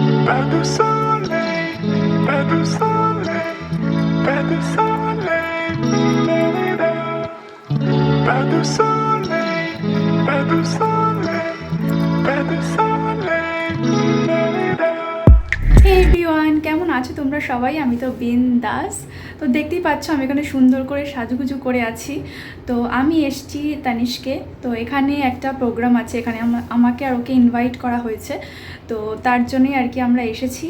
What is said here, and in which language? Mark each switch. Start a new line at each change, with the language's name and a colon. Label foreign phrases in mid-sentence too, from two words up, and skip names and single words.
French: Pas de soleil, pas de soleil, pas de soleil, da-da-da. Pas de soleil, pas de soleil, pas de soleil, da-da-da.
English: hey everyone,
Bangla: কেমন আছো তোমরা সবাই? আমি তো বিন্দাস। তো দেখতেই পাচ্ছ আমি এখানে সুন্দর করে সাজুগুজু করে আছি। তো আমি এসছি তানিশকে, তো এখানে একটা প্রোগ্রাম আছে, এখানে আমাকে আর ওকে ইনভাইট করা হয়েছে। তো তার জন্যই আর কি আমরা এসেছি।